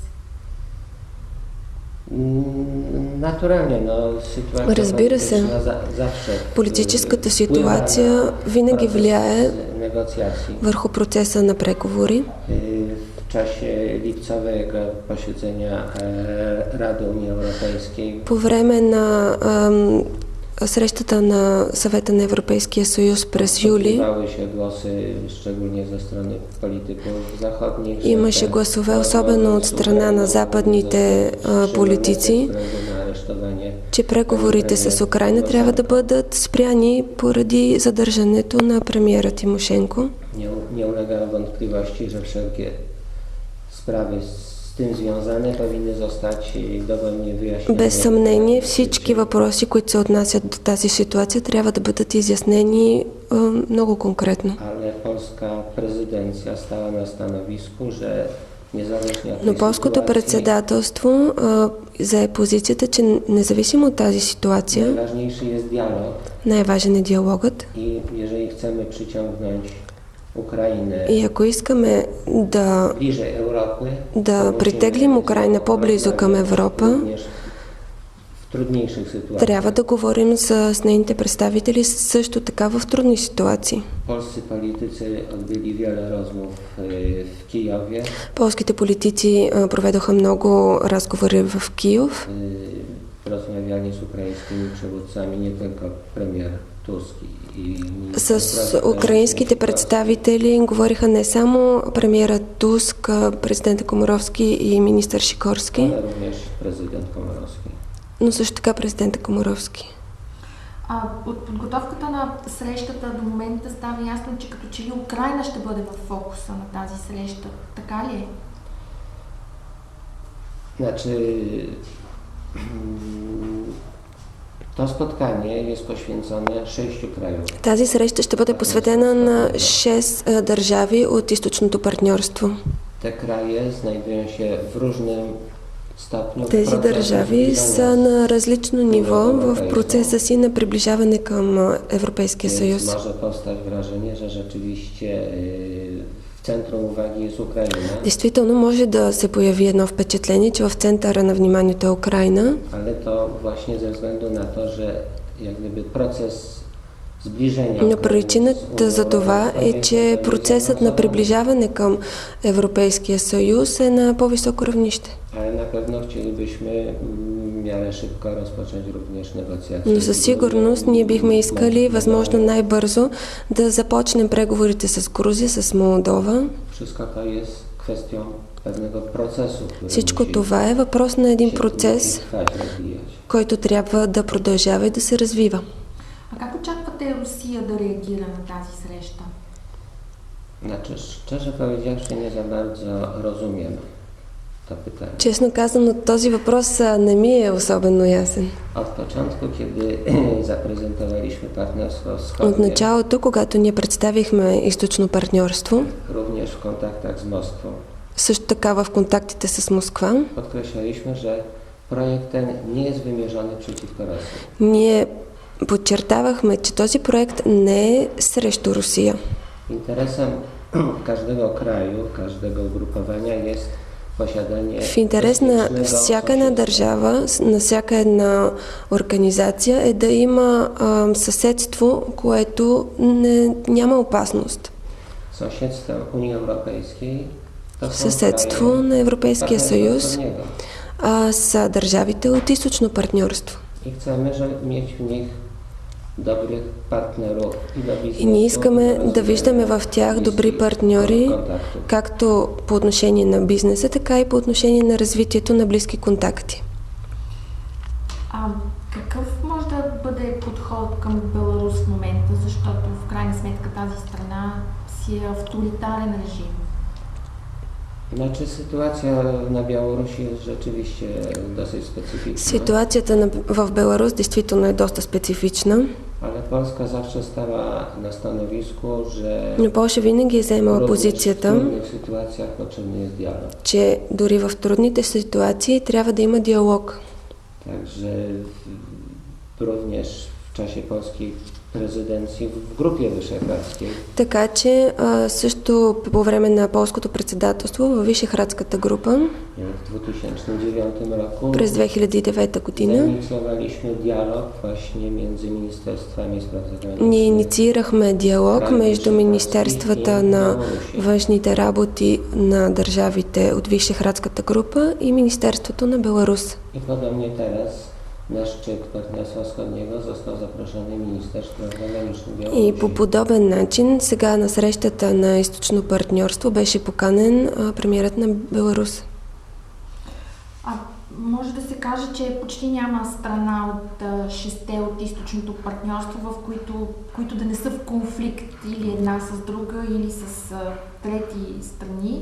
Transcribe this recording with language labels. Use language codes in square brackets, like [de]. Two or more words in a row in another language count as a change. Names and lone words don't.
[pl] Naturalnie, sytuacja [bg] Разбира се, [pl] zawsze [bg] политическата ситуация винаги влияе върху процеса на преговори. [pl] W czasie lipcowego posiedzenia Rady Unii Europejskiej [bg] По време на срещата на Съвета на Европейския съюз през юли [pl] się głosy, szczególnie ze strony polityków zachodnich, [bg] имаше гласове, особено от страна на западните политици, че преговорите с Украина трябва да бъдат спряни поради задържането на премиера Тимошенко. [pl] Nie ulega wątpliwości, że wszelkie sprawy z tym związane powinny zostać dogłębnie wyjaśnione. [bg] Без съмнение, всички въпроси, които се отнасят до тази ситуация, трябва да бъдат изяснени много конкретно. [pl] Ale polska prezydencja stała na stanowisku, że niezależnie od tej [bg] Но полското [pl] sytuacji, [bg] председателство зае позицията, че независимо от тази ситуация, [pl] najważniejszy jest dialog [bg] най-важен е диалогът. [pl] i jeżeli chcemy przyciągnąć Ukrainę [bg] И ако искаме [pl] bliżej Europy, [bg] да притеглим Украина по-близо към Европа, [pl] również w trudniejszych sytuacjach. [bg] трябва да говорим с нейните представители също така в трудни ситуации. [pl] Polscy politycy odbyli wiele rozmów w Kijowie. [bg] Полските политици проведоха много разговори в Киев. [pl] Rozmawiali z ukraińskimi przywódcami, nie tylko premier Tusk i [bg] С украинските представители говориха не само премиера Туск, президента Комаровски и министър Шикорски, [pl] ale również prezydent Komorowski. [bg] но също така президента Комаровски. От подготовката на срещата до момента става ясно, че като че ли Украина ще бъде в фокуса на тази среща. Така ли е? [pl] Znaczy, to spotkanie jest poświęcone 6 krajom. [bg] Тази среща ще бъде посветена на 6 държави от източното партньорство. [pl] Te kraje znajdują się w różnym stopniu [bg] Тези [pl] procesu [bg] държави [pl] zbliżania [bg] са на различно ниво в процеса си на приближаване към Европейския [pl] Więc [bg] съюз. [pl] może powstać wrażenie, że rzeczywiście w centrum uwagi jest Ukraina, [bg] Действително може да се появи едно впечатление, че в центъра на вниманието е Украина, [pl] ale to właśnie ze względu na to, że jak gdyby proces zbliżenia [bg] но причината за това е, че процесът на приближаване към Европейския съюз е на по-високо равнище. [pl] Ale na pewno chcielibyśmy w miarę szybko rozpocząć również negocjacje. [bg] Но със сигурност ние бихме искали възможно най-бързо да започнем преговорите с Грузия, с Молдова. [pl] Wszystko to jest kwestią pewnego procesu, który [bg] Всичко [pl] musi [bg] това е въпрос на един процес, [pl] trwać, rozwijać. [bg] който трябва да продължава и да се развива. А как очаквате Русия да реагира на тази среща? [pl] Znaczy, szczerze powiedziawszy, nie za bardzo rozumiem to pytanie. [bg] Честно казано, този въпрос не ми е особено ясен. [pl] Od początku, kiedy zaprezentowaliśmy partnerstwo [bg] От [pl] wschodnie, [bg] началото, когато ние представихме източно партньорство, [pl] również w kontaktach z Moskwą, [bg] също така в контактите с Москва, [pl] podkreślaliśmy, że projekt ten nie jest wymierzony przeciwko Rosji. [bg] ние подчертавахме, че този проект не е срещу Русия. [pl] Interesem każdego kraju, każdego ugrupowania jest posiadanie [bg] В интерес на [pl] bezpiecznego [bg] всяка една [pl] sąsiedztwa. [bg] държава, на всяка една организация е да има съседство, което няма опасност. [pl] Sąsiedztwem Unii Europejskiej to są [bg] Съседство [pl] kraje [bg] на Европейския [pl] Partnerstwa [bg] съюз [pl] Wschodniego. [bg] са държавите от източно партньорство. [pl] I chcemy, żeby mieć w nich dobrych partnerów i do biznesu, [bg] И ние [pl] i [bg] искаме [pl] do [bg] да виждаме в тях добри партньори, [pl] kontaktów. [bg] както по отношение на бизнеса, така и по отношение на развитието на близки контакти. Какъв може да бъде подход към Беларус в момента, защото в крайна сметка тази страна си е авторитарен режим? [pl] Znaczy sytuacja na Białorusi jest rzeczywiście dosyć specyficzna, [bg] Ситуацията в Беларус действително е доста специфична, [pl] ale Polska zawsze stała na stanowisku, że [bg] но Полша винаги е заемала [pl] również w [bg] позицията, [pl] trudnych sytuacjach potrzebny jest dialog. [bg] че дори в трудните ситуации трябва да има диалог. [pl] Także również w czasie polskiej prezydencji w Grupie Wyszehradzkiej [bg] Така че също по време на полското председателство във Вишеградската група [pl] w 2009 roku [bg] през 2009 година [pl] zainicjowaliśmy dialog właśnie między Ministerstwami Spraw Zagranicznych. [bg] ние инициирахме диалог между Министерствата на външните работи на държавите от Вишеградската група и Министерството на Беларус. [pl] I podobnie teraz na szczyt Partnerstwa Wschodniego został zaproszony minister spraw zagranicznych Białorusi. [bg] И по подобен начин сега на срещата на източно партньорство беше поканен премиерът на Беларус. Може да се каже, че почти няма страна от шесте от източното партньорство, в които да не са в конфликт или една с друга, или с трети страни.